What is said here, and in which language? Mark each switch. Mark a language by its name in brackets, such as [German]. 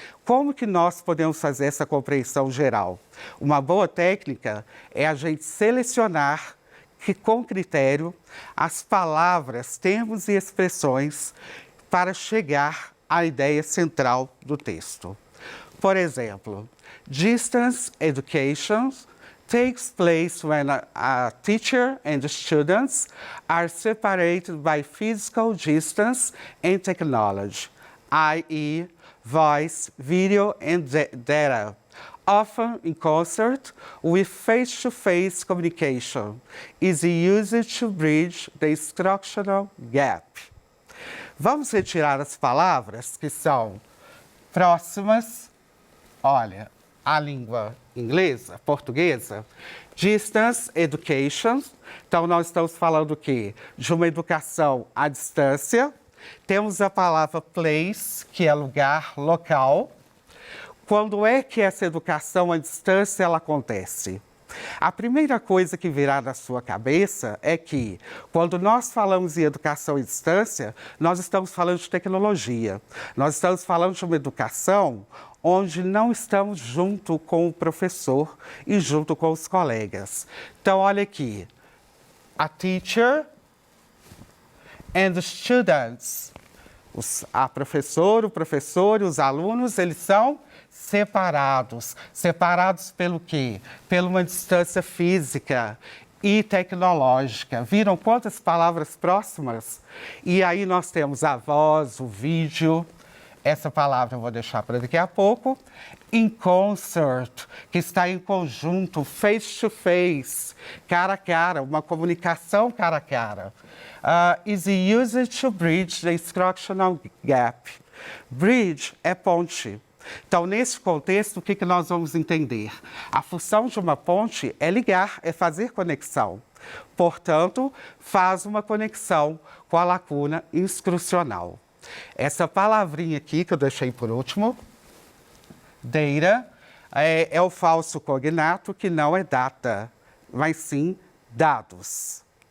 [Portuguese] Como que nós podemos fazer essa compreensão geral? Uma boa técnica é a gente selecionar com critério as palavras, termos e expressões para chegar à ideia central do texto. Por exemplo, [English] distance education takes place when a teacher and the students are separated by physical distance and technology, i.e., voice, video, and data, often in concert with face-to-face communication, is used to bridge the instructional gap. [Portuguese] Vamos retirar as palavras que são próximas, olha, à língua inglesa, portuguesa. Distance education, então nós estamos falando o quê? De uma educação à distância. Temos a palavra place, que é lugar, local. Quando é que essa educação à distância ela acontece? A primeira coisa que virá na sua cabeça é que, quando nós falamos em educação à distância, nós estamos falando de tecnologia. Nós estamos falando de uma educação onde não estamos junto com o professor e junto com os colegas. Então, olha aqui. [English] A teacher and the students. [Portuguese] A professora, o professor e os alunos, eles são separados. Separados pelo quê? Pela uma distância física e tecnológica. Viram quantas palavras próximas? E aí nós temos a voz, o vídeo. Essa palavra eu vou deixar para daqui a pouco. In concert, que está em conjunto, [English] face to face, [Portuguese] cara a cara, uma comunicação cara a cara. [English] Is used to bridge the instructional gap. [Portuguese] Bridge é ponte. Então, nesse contexto, o que nós vamos entender? A função de uma ponte é ligar, é fazer conexão. Portanto, faz uma conexão com a lacuna instrucional. Essa palavrinha aqui, que eu deixei por último, data, é o falso cognato, que não é data, mas sim dados.